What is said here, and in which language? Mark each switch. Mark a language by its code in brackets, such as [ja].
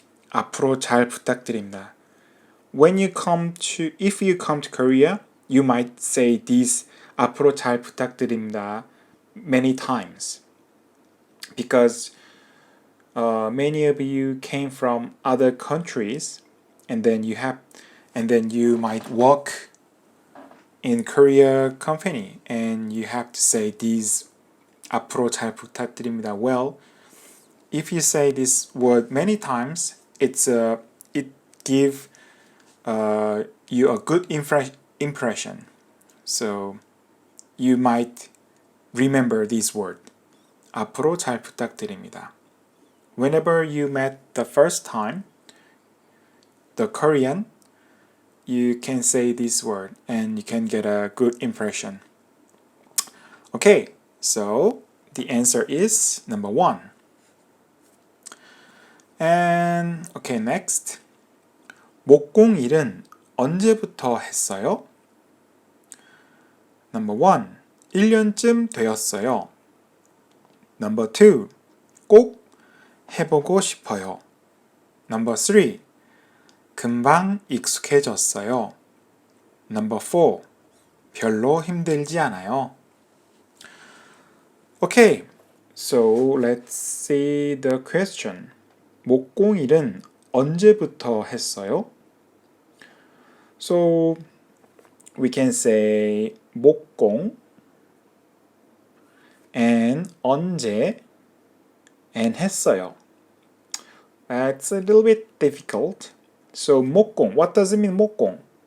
[ko] 앞으로 잘 부탁드립니다. [en] If you come to Korea, you might say this [ko] 앞으로 잘 부탁드립니다 [en] many times. Because many of you came from other countries, and then you might work in Korea company, and you have to say these [ko] 앞으로 잘 부탁드립니다. [en] Well, if you say this word many times, it give you a good impression. So you might remember this word. [ko] 앞으로 잘 부탁드립니다. [en] Whenever you met the first time, the Korean, you can say this word and you can get a good impression. Okay, so the answer is number 1. And okay, next. [ko] 목공일은 언제부터 했어요? [en] Number 1. [ko] 1년쯤 되었어요. [en] Number 2. [ko] 꼭 해보고 싶어요. [en] Number 3. [ko] 금방 익숙해졌어요. [en] Number 4. [ko] 별로 힘들지 않아요. [en] Okay, so let's see the question. [ko] 목공일은 언제부터 했어요? [en] So we can say 목공 and 언제 and 했어요. It's a little bit difficult. So 목공, what does it mean 목공?